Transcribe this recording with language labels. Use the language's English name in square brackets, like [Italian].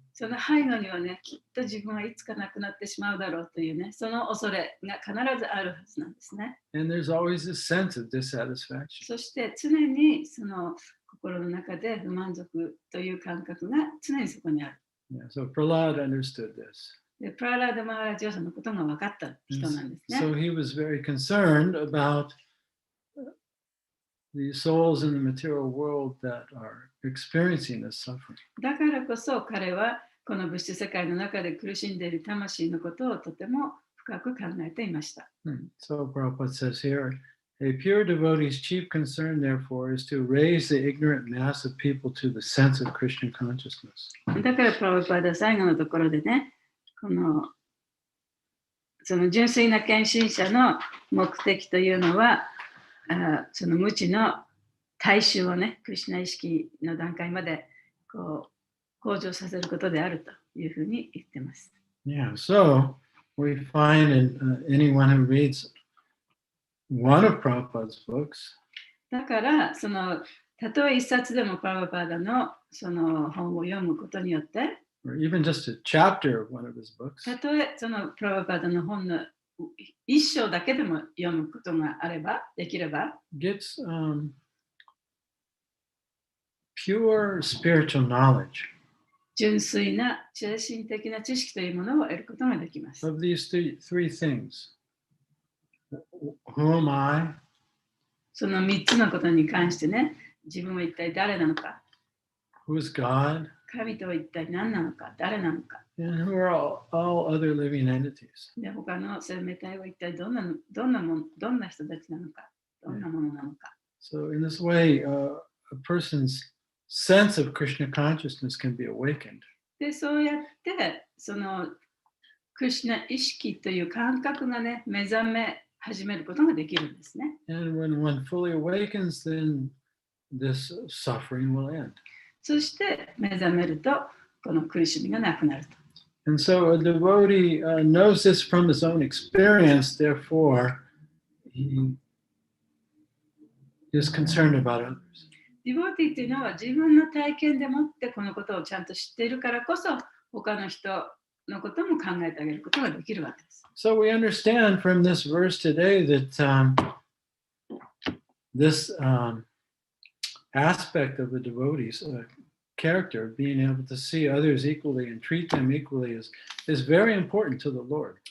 [Japanese] その背後にはね、きっと自分はいつかなくなってしまうだろうというね、その恐れが必ずあるはずなんですね。 [English] And there's always this sense of dissatisfaction. [Japanese] そして常にその心の中で不満足という感覚が常にそこにある。 [English] Yeah, so Prahlad understood this. [Japanese] で、プラーラーダ・マハラジはそのことが分かった人なんですね。 [English] So he was very concerned about the souls in the material world that are experiencing this suffering. [Japanese] だからこそ彼はこの物質世界の中で苦しんでいる魂のことをとても深く考えていました。 [English] So Prabhupada says here, a pure devotee's chief concern, therefore, is to raise the ignorant mass of people to the sense of Krishna consciousness. [Japanese] だからプラブパダは最後のところでね、その純粋な献身者の目的というのは、その無知の大衆をね、クリシュナ意識の段階までこう向上させることであるというふうに言ってます。 [English] Yeah, so we find in anyone who reads one of Prabhupada's books, [Japanese] だからそのたとえ一冊でもプラブパダのその本を読むことによって、 [English] or even just a chapter of one of his books, [Japanese] たとえそのプラブパダの本の一章だけでも読むことがあれば、できれば、 [English] gets pure spiritual knowledge [Japanese] 純粋な精神的な知識というものを得ることができます。 [English] of these three things. Who am I? [Japanese] その3つのことに関してね、自分は一体誰なのか、 [English] Who is God? [Japanese] 神とは一体何なのか、誰なのか、 [English] And who are all other living entities? [Japanese] で他の生命体は一体どんな人たちなのか、どんなものなのか。 [English] So in this way, a person's sense of Krishna consciousness can be awakened. [Japanese] で、そうやってそのクリシュナ意識という感覚がね、目覚め始めることができるんですね。 [English] And when one fully awakens, then this suffering will end. [Japanese] そして目覚めると、この苦しみがなくなると。 [English] And so a devotee knows this from his own experience, therefore, he is concerned about others. [Japanese] ディボーティーというのは自分の体験でもってこのことをちゃんと知っているからこそ、他の人のことも考えてあげることができるわけです。 [English] So we understand from this verse today that this aspect of the devotee's character, being able to see others equally and treat them equally, is very important to the Lord.